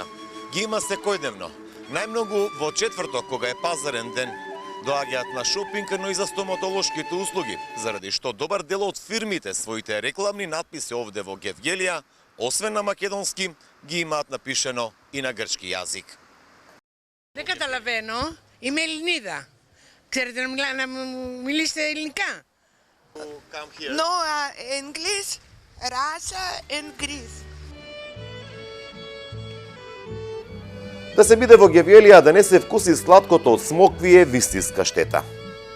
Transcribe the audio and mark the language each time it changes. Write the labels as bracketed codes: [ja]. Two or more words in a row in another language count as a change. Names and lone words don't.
[mk] Ги има секојдневно. Најмногу во четврток, кога е пазарен ден, доаѓаат на шопинг, но и за стоматолошките услуги, заради што добар дел од фирмите своите рекламни надписи овде во Гевгелија, освен на македонски, ги имаат напишено и на грчки јазик. [el] Δεν καταλαβαίνω. Είμαι Ελληνίδα. Ξέρετε να μιλήσετε ελληνικά? [en] No, English, Russia and Greece. [mk] Да се биде во Гевгелија, да не се вкуси сладкото од смокви е вистинска штета.